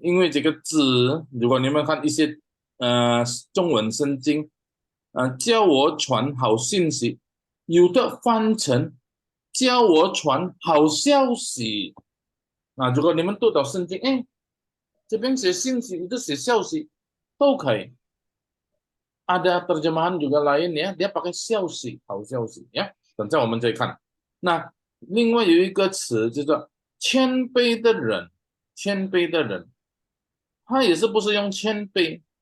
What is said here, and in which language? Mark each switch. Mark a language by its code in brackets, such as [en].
[zh] 因为这个字，如果你们看一些中文圣经，叫我传好信息，有的翻成叫我传好消息。如果你们读到圣经，这边写信息，itu写消息，都可以。 [id] Ada terjemahan juga lain ya, dia pakai 消息，好消息呀。 [zh] 等下我们再看。那另外有一个词叫做谦卑的人，谦卑的人，他也是不是用谦卑？